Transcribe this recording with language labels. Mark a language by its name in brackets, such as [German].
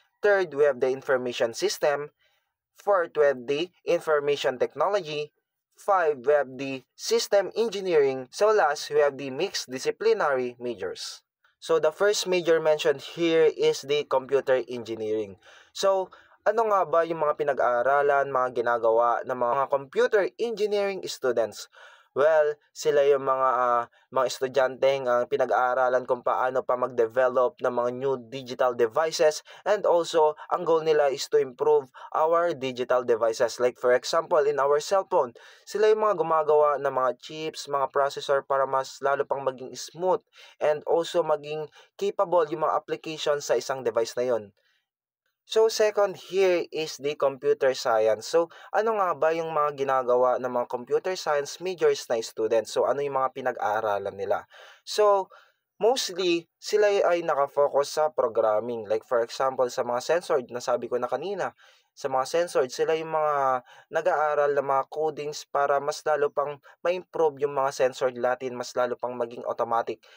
[English] Third, we have the information system. Fourth, we have the information technology. 5, we have the system engineering. So last, we have the mixed disciplinary majors. So the first major mentioned here is the computer engineering. [Filipino] So, ano nga ba yung mga pinag-aaralan, mga ginagawa ng mga computer engineering students? Well, sila yung mga estudyanteng pinag-aaralan kung paano pa mag-develop ng mga new digital devices, and also ang goal nila is [English] to improve our digital devices. [Filipino] Like for example, [English] in our cellphone, [Filipino] sila yung mga gumagawa ng mga chips, mga processor para mas lalo pang maging smooth and also maging capable yung mga applications sa isang device na yon. [English] So, second here is the computer science. [Filipino] So, ano nga ba yung mga ginagawa ng mga computer science majors na students? So, ano yung mga pinag-aaralan nila? So, mostly, sila ay nakafocus sa programming. Like for example, sa mga sensor, nasabi ko na kanina, sa mga sensor, sila yung mga nag-aaral ng mga codings para mas lalo pang ma-improve yung mga sensor natin, mas lalo pang maging automatic.